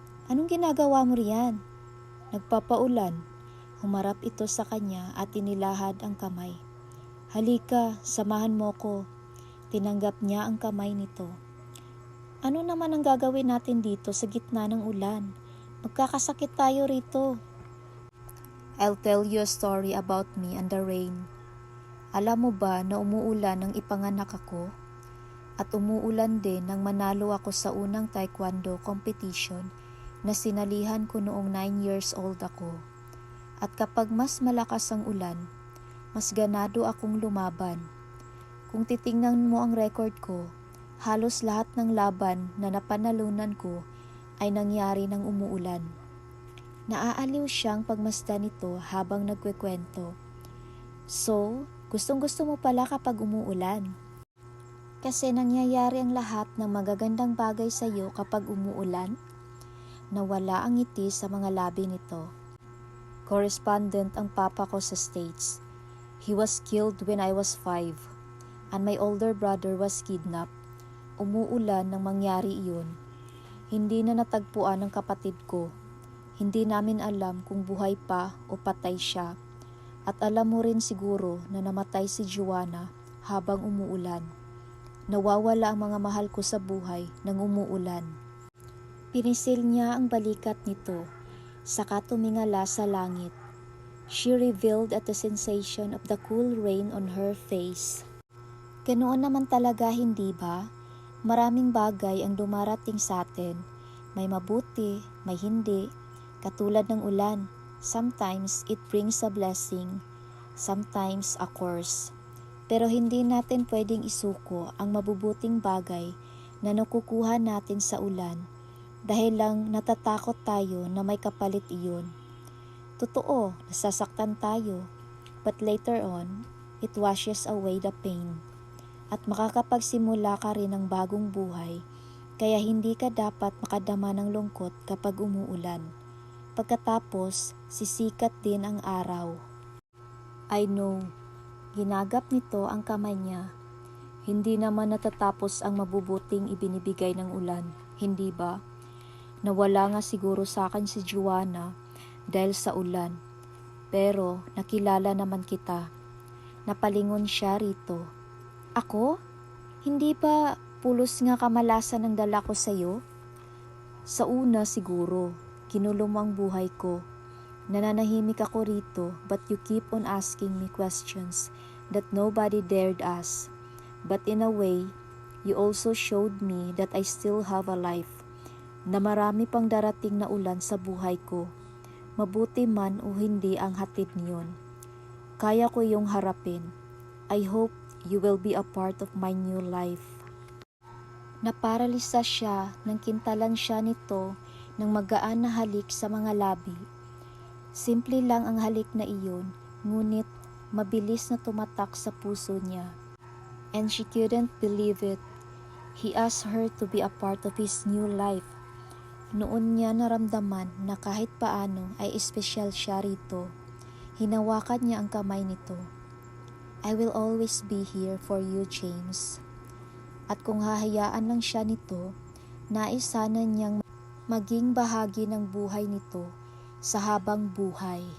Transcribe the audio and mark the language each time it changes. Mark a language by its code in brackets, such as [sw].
[tl] Anong ginagawa mo riyan? Nagpapaulan. Humarap ito sa kanya at inilahad ang kamay. Halika, samahan mo ko. Tinanggap niya ang kamay nito. Ano naman ang gagawin natin dito sa gitna ng ulan? Magkakasakit tayo rito. [en] I'll tell you a story about me and the rain. [tl] Alam mo ba na umuulan nang ipanganak ako? At umuulan din nang manalo ako sa unang taekwondo competition na sinalihan ko noong [en] 9 years old [tl] ako. At kapag mas malakas ang ulan, mas ganado akong lumaban. Kung titingnan mo ang record ko, halos lahat ng laban na napanalunan ko ay nangyari ng umuulan. Naaaliw siyang pagmasdan nito habang nagkukwento. So, gustong-gusto mo pala kapag umuulan? Kasi nangyayari ang lahat ng magagandang bagay sa iyo kapag umuulan? Nawala ang ngiti sa mga labi nito. Correspondent ang papa ko sa States. [en] He was killed when I was 5, and my older brother was kidnapped. [tl] Umuulan nang mangyari iyon. Hindi na natagpuan ng kapatid ko. Hindi namin alam kung buhay pa o patay siya. At alam mo rin siguro na namatay si Joanna habang umuulan. Nawawala ang mga mahal ko sa buhay nang umuulan. Pinisil niya ang balikat nito, saka tumingala sa langit. [en] She revealed at the sensation of the cool rain on her face. [tl] Ganoon naman talaga, hindi ba? Maraming bagay ang dumarating sa atin. May mabuti, may hindi. Katulad ng ulan, [en] sometimes it brings a blessing, sometimes a curse. [tl] Pero hindi natin pwedeng isuko ang mabubuting bagay na nakukuha natin sa ulan dahil lang natatakot tayo na may kapalit iyon. Totoo, nasasaktan tayo, [en] but later on, it washes away the pain. [tl] At makakapagsimula ka rin ng bagong buhay, kaya hindi ka dapat makadama ng lungkot kapag umuulan. Pagkatapos, sisikat din ang araw. [en] I know, [tl] ginagap nito ang kamay niya. Hindi naman natatapos ang mabubuting ibinibigay ng ulan, hindi ba? Nawala nga siguro sa akin si Joanna dahil sa ulan. Pero nakilala naman kita. Napalingon siya rito. Ako? Hindi ba pulos nga kamalasan ang dala ko sa'yo? Sa una siguro, kinulo mo ang buhay ko. Nananahimik ako rito [en] but you keep on asking me questions that nobody dared ask. But in a way, you also showed me that I still have a life. [tl] na marami pang darating na ulan sa buhay ko. Mabuti man o hindi ang hatid niyon. Kaya ko yung harapin. [en] I hope you will be a part of my new life. [tl] Naparalisa siya nang kintalan siya nito ng magaan na halik sa mga labi. Simple lang ang halik na iyon, ngunit mabilis na tumatak sa puso niya. [en] And she couldn't believe it. He asked her to be a part of his new life. [tl] Noon niya naramdaman na kahit paano ay espesyal siya rito. Hinawakan niya ang kamay nito. [en] I will always be here for you, James. [tl] At kung hahayaan lang siya nito, nais sana niyang maging bahagi ng buhay nito sa habang buhay.